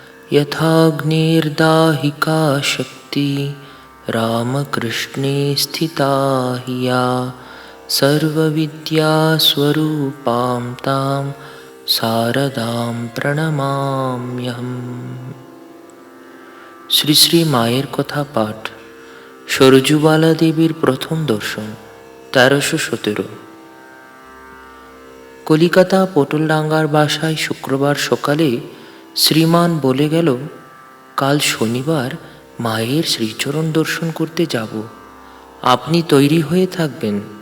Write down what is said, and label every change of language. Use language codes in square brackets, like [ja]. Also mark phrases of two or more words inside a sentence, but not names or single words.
[sa] यथाग्निर्दाहिका शक्ति रामकृष्णे स्थिता हि या सर्वविद्यास्वरूपां तां शारदां प्रणमाम्यहम्। [bn] শ্রী শ্রী মায়ের কথা পাঠ। সরজুবালা দেবীর প্রথম দর্শন 1317। কলিকাতা পটলডাঙ্গার বাসায় শুক্রবার সকালে শ্রীমান বলে গেল, কাল শনিবার মায়ের শ্রীচরণ দর্শন করতে যাব, আপনি তৈরি হয়ে থাকবেন।